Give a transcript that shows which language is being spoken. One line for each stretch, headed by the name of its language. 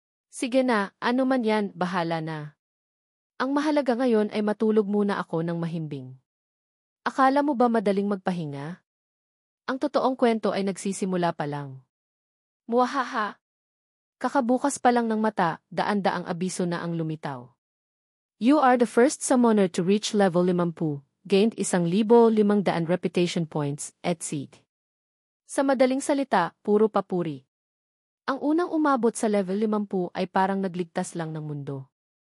Filipino: Sige na, ano man yan, bahala na. Ang mahalaga ngayon ay matulog muna ako ng mahimbing. Akala mo ba madaling magpahinga? Ang totoong kwento ay nagsisimula pa lang. Muahaha! Kakabukas pa lang ng mata, daan-daang abiso na ang lumitaw.
English: You are the first summoner to reach level 50, gained 1,500 reputation points, etc.
Filipino: Sa madaling salita, puro papuri. Ang unang umabot sa level 50 ay parang nagligtas lang ng mundo.